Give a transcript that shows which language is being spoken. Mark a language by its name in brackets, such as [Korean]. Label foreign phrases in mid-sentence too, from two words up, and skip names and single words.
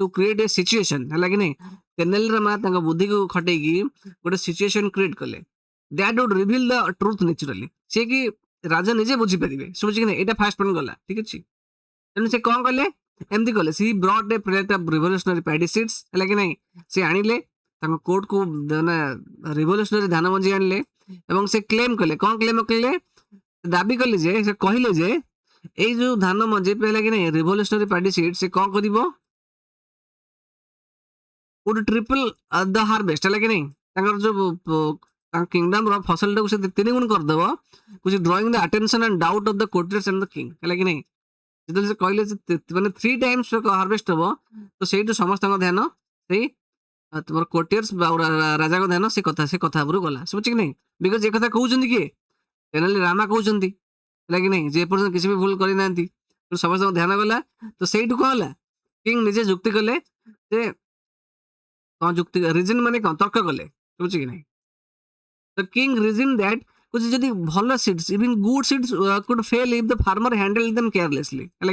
[English] create a situation [Odia] ହେଲା କି ନାହିଁ ତେନାଲି ରାମା ତାଙ୍କ ବୁଦ୍ଧିକୁ ଖଟେଇକି ଗୋଟେ [English] situation create [Odia] କଲେ [English] that would reveal the truth naturally [Odia] ସେ କି ରାଜା ନିଜେ ବୁଝିପାରିବେ ଶୁଭୁଛି କି ନାହିଁ ଏଇଟା [English] first point [Odia] ଗଲା ଠିକ ଅଛି ତେଣୁ ସେ କ'ଣ କଲେ ଏମିତି କଲେ [English] he brought a plate of revolutionary paddy seeds [Odia] ହେଲା କି ନାହିଁ ସେ ଆଣିଲେ ତାଙ୍କ କୋର୍ଟକୁ ମାନେ ରିଭଲ୍ୟୁସନାରୀ ଧାନ ମଞ୍ଜି ଆଣିଲେ ଏବଂ ସେ କ୍ଲେମ୍ କଲେ କ'ଣ କ୍ଲେମ୍ କଲେ ଦାବି କଲେ ଯେ ସେ କହିଲେ ଯେ ଏଇ ଯୋଉ ଧାନ ମଞ୍ଜି ହେଲା କି ନାହିଁ [English] revolutionary paddy seed [Odia] ସେ କ'ଣ କରିବ [English] would triple the harvest [Odia] ହେଲା କି ନାହିଁ ତାଙ୍କର ଯୋଉ ତାଙ୍କ କିଙ୍ଗଡମର ଫସଲଟାକୁ ସେ 3 ଗୁଣ କରିଦେବ [English] which drawing the attention and doubt of the courtiers and the king [Odia] ହେଲା କି ନାହିଁ ଯେତେବେଳେ ସେ କହିଲେ ମାନେ 3 times ହାର୍ଭେଷ୍ଟ ହବ ତ ସେଇଠୁ ସମସ୍ତଙ୍କ ଧ୍ୟାନ ସେଇ ତୁମର କୋର୍ଟିୟର୍ସ ରାଜାଙ୍କ ଧ୍ୟାନ ସେ କଥା ଉପରୁ ଗଲା ଶୁଭୁଛି କି ନାହିଁ ବିକଜ ଏ କଥା କହୁଛନ୍ତି କିଏ ତେନାଲି ରାମା କହୁଛନ୍ତି ହେଲା କି ନାହିଁ ଯେ ପର୍ଯ୍ୟନ୍ତ କିଛି ବି ଭୁଲ କରିନାହାନ୍ତି ସମସ୍ତଙ୍କ ଧ୍ୟାନ ଗଲା ତ ସେଇଠୁ କ'ଣ ହେଲା କିଙ୍ଗ ନିଜେ ଯୁକ୍ତି କଲେ ଯେ କ'ଣ ଯୁକ୍ତି ରିଜନ ମାନେ କ'ଣ ତର୍କ କଲେ ଶୁଭୁଛି କି ନାହିଁ ତ [English] king reason that [Odia] କହୁଛି ଯଦି ଭଲ [English] seeds even good seeds could fail if the farmer handle them carelessly [Odia] ହେଲା